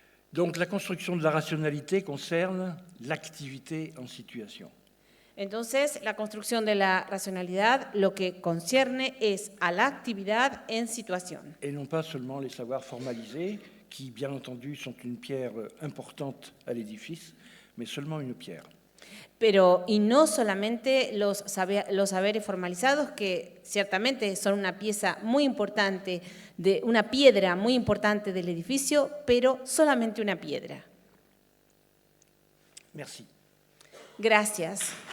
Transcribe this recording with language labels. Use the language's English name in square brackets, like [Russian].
[French] Donc la construction de la rationalité concerne l'activité en situation. [Spanish] Entonces, la construcción de la racionalidad lo que concierne es a la actividad en situación. [French] Et non pas seulement les savoirs formalisés, qui bien entendu sont une pierre importante à l'édifice, mais seulement une pierre. [Spanish] Y no solamente los saberes formalizados, que ciertamente son una pieza muy importante, una piedra muy importante del edificio, pero solamente una piedra. [French] Merci. [Spanish] Gracias.